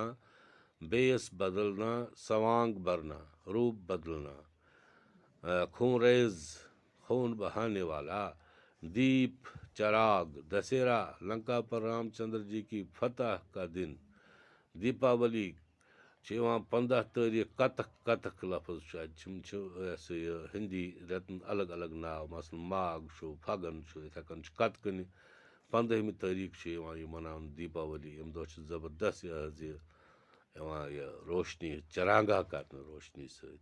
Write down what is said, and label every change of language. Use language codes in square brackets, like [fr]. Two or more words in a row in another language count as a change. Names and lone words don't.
[ur] بیس بدلنا سوانگ برنا روپ بدلنا. خونریز خون بہانے والا. دیپ چراغ. دسہرا لنکا پر رام چندر جی کی فتح کا دن. [ks] دیپاولی چھِ یِوان 15 تٲریٖخ کتک، کتک لفظ چھُ اَتہِ یِم چھِ یہِ ہسا یہِ ہِندی رٮ۪تن الگ الگ ناو، مثلاً ماگ چھُ، پھگن چھُ، یِتھَے کٔنۍ چھُ کتکہٕ 15مہِ تٲریٖخ چھِ یِوان یہِ مناونہٕ دیپاولی. اَمہِ دۄہ چھُ زبردست یہِ حظ یہِ یِوان یہِ روشنی چرانگاہ کرنہٕ روشنی سۭتۍ.